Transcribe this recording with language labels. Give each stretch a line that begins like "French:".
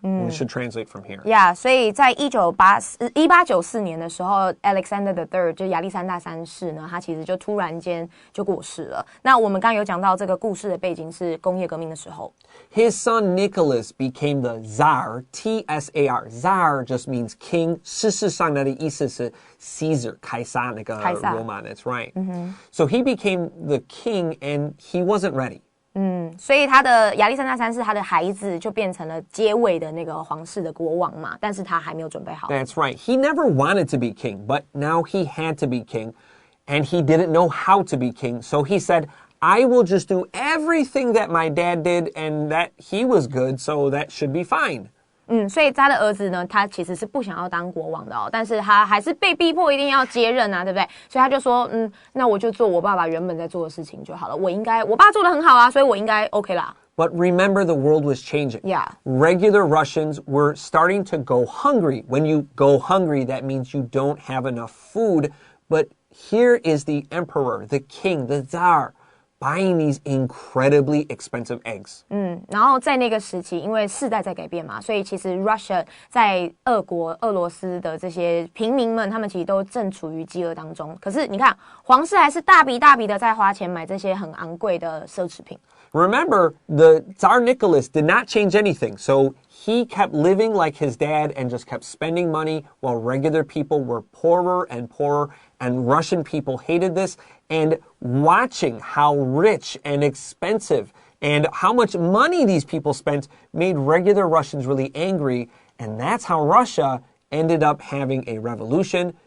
English: We should translate from here.
Chinese: Yeah, 所以在1894年的时候 ，Alexander III 就亚历山大三世呢，他其实就突然间就过世了。那我们刚刚有讲到这个故事的背景是工业革命的时候。
English: His son Nicholas became the Tsar, T-S-A-R. Tsar just means king.
Chinese: 事实上的意思是 Caesar, 凯撒那个罗马
English: That's right. So he became the king and he wasn't ready.
Chinese: 所以他的亚历山大三世，他的孩子就变成了接位的那个皇室的国王嘛，但是他还没有准备好。
English: That's right. He never wanted to be king, but now he had to be king, and he didn't know how to be king. So he said, I will just do everything that my dad did, and that he was good, so that should be fine.
Chinese: 所以他的儿子呢，他其实是不想要当国王的哦，但是他还是被逼迫一定要接任啊，对不对？所以他就说，那我就做我爸爸原本在做的事情就好了。我爸做得很好啊，所以我应该 OK 啦。
English: But remember, the world was changing. Yeah. Regular Russians were starting to go hungry. When you go hungry, that means you don't have enough food. But here is the emperor, the king, the Tsar, buying these incredibly expensive eggs.
Chinese: 然后在那个时期，因为世代在改变嘛，所以其实 Russia 在俄罗斯的这些平民们，他们其实都正处于饥饿当中。可是你看，皇室还是大笔大笔的在花钱买这些很昂贵的奢侈品。
English: Remember, the Tsar Nicholas did not change anything, so he kept living like his dad and just kept spending money while regular people were poorer and poorer, and Russian people hated this. And watching how rich and expensive and how much money these people spent made regular Russians really angry, and that's how Russia ended up having a revolution.